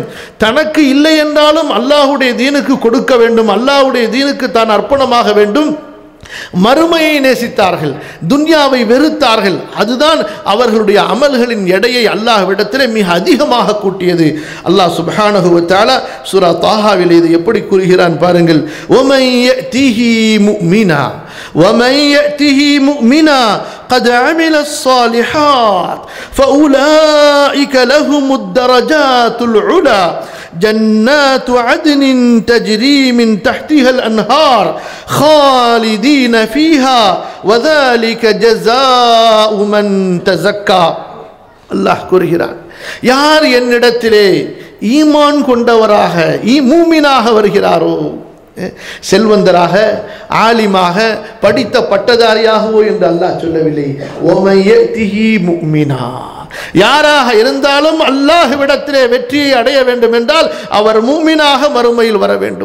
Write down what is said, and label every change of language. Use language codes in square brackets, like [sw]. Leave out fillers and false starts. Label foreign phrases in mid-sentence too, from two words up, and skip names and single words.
[ta] தனக்கு இல்லை என்றாலும் அல்லாஹ்வுடைய தீனுக்கு கொடுக்க வேண்டும், அல்லாஹ்வுடைய தீனுக்கு தான் அர்ப்பணமாக வேண்டும். மறுமையை நேசித்தார்கள், துன்யாவை வெறுத்தார்கள். அதுதான் அவர்களுடைய அமல்களின் எடையை அல்லாஹ்விடத்திலே மிக அதிகமாக கூட்டியது. [ar] الله سبحانه وتعالى [ta] சூரா தாஹாவில் இதை எப்படி கூறுகிறான் பாருங்கள். [ar] وَمَن يَأْتِهِ مُؤْمِنًا وَمَن يَأْتِهِ مُؤْمِنًا قَدْ عَمِلَ الصَّالِحَاتِ فَأُولَئِكَ لَهُمُ الدَّرَجَاتُ الْعُلَى جنات عدن تجري من تحتها الأنهار خالدين فيها وذلك جزاء من تزكى. [ta] அல்லாஹ் கூறுகிறான், யார் என்னிடத்திலே ஈமான் கொண்டவராக மூமினாக வருகிறாரோ, செல்வந்தராக ஆலிமாக படித்த பட்டதாரியாகவோ என்று அல்லாஹ் சொல்லவில்லை. [ar] ومن يأته مؤمنا, [ta] யாராக இருந்தாலும் அல்லாஹ்விடத்திலே வெற்றியை அடைய வேண்டும் என்றால் அவர் மூமினாக மறுமையில் வர வேண்டும்.